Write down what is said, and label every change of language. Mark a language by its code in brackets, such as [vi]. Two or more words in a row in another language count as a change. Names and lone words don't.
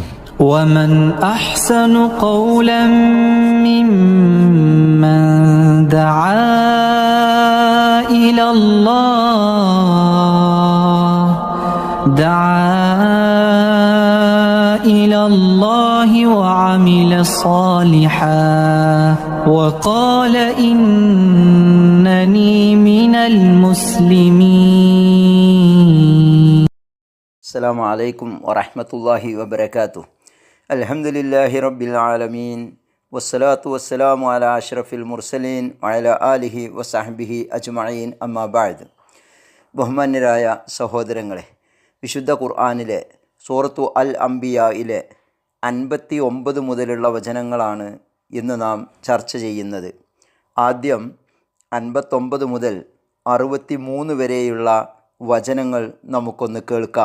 [ar] ومن أحسن قولا ممن دعا إلى الله وعمل صالحا وقال إنني من المسلمين. السلام عليكم ورحمة الله وبركاته. الحمد لله رب العالمين والصلاة والسلام على أشرف المرسلين وعلى آله وصحبه أجمعين أما بعد. [ml] ബഹുമാന്യരായ സഹോദരങ്ങളെ, വിശുദ്ധ ഖുർആനിലെ സൂറത്തു അൽ അംബിയായിലെ 59 മുതലുള്ള വചനങ്ങളാണ് ഇന്ന് നാം ചർച്ച ചെയ്യുന്നത്. ആദ്യം 59 മുതൽ 63 വരെയുള്ള വചനങ്ങൾ നമുക്കൊന്ന് കേൾക്കാം.